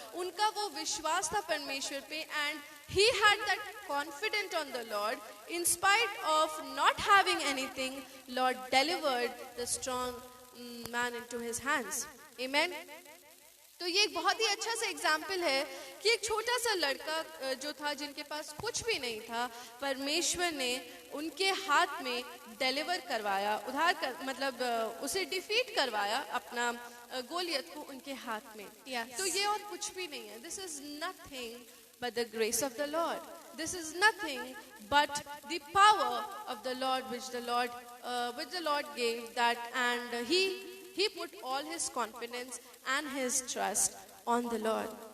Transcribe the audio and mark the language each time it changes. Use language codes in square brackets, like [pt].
[hi] उनका वो विश्वास था परमेश्वर पे, [en] and he had that confidence on the Lord. In spite of not having anything, Lord delivered the strong man into his hands. Amen. [hi] तो ये एक बहुत ही अच्छा सा एग्जाम्पल है कि एक छोटा सा लड़का जो था, जिनके पास कुछ भी नहीं था, परमेश्वर ने उनके हाथ में डिलीवर करवाया, मतलब उसे डिफीट करवाया, अपना गोलियत को उनके हाथ में. [en] Yes. [hi] तो ये और कुछ भी नहीं है. [en] This is nothing but the grace of the Lord. This is nothing but the power of the Lord, which the Lord gave that, and he put all his confidence and his trust on the Lord.